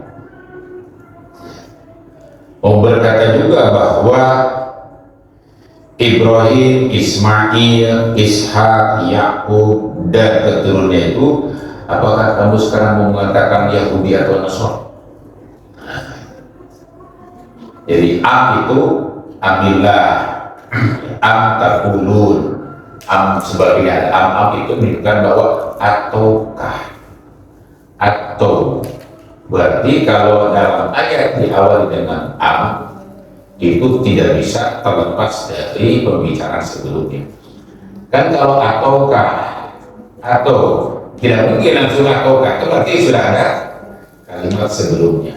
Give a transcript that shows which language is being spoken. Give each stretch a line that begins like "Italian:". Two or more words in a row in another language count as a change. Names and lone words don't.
Indonesian: Mau berkata juga bahwa Ibrahim, Ismail, Ishak, Yakub dan keturunannya itu, apakah kamu sekarang mau mengatakan Yahudi atau Nasrani? Jadi am itu amillah,
Arabic: أم تقولون,
Indonesian: am sebagian am itu menunjukkan bahwa ataukah, atau berarti kalau dalam ayat diawali dengan am itu tidak bisa terlepas dari pembicaraan sebelumnya. Kan kalau ataukah, atau tidak mungkin langsung ataukah, itu berarti sudah ada kalimat sebelumnya.